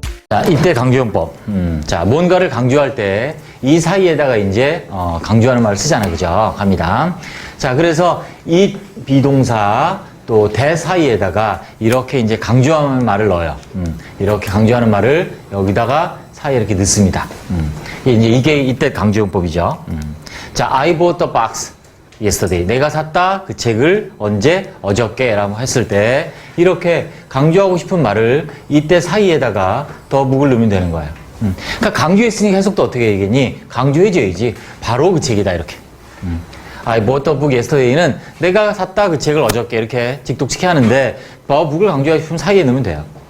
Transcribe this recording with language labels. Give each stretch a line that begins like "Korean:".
Korean: 자, 이때 강조용법. 자, 뭔가를 강조할 때 이 사이에다가 이제 강조하는 말을 쓰잖아요. 그죠? 갑니다. 자, 그래서 이 비동사 또 대 사이에다가 이렇게 이제 강조하는 말을 넣어요. 이렇게 강조하는 말을 여기다가 사이에 이렇게 넣습니다. 이게 이때 강조용법이죠.
English: 자, I bought the box yesterday.
Korean: 내가 샀다 그 책을 언제? 어저께 라고 했을 때 이렇게 강조하고 싶은 말을 이때 사이에다가 더묵을 넣으면 되는 거예요. 그러니까 강조했으니까 해석도 어떻게 얘기했니? 강조해줘야지. 바로 그 책이다 이렇게.
English: I bought the book yesterday
Korean: 는 내가 샀다 그 책을 어저께 이렇게 직독치게 하는데 the book을 강조하고 싶으면 사이에 넣으면 돼요.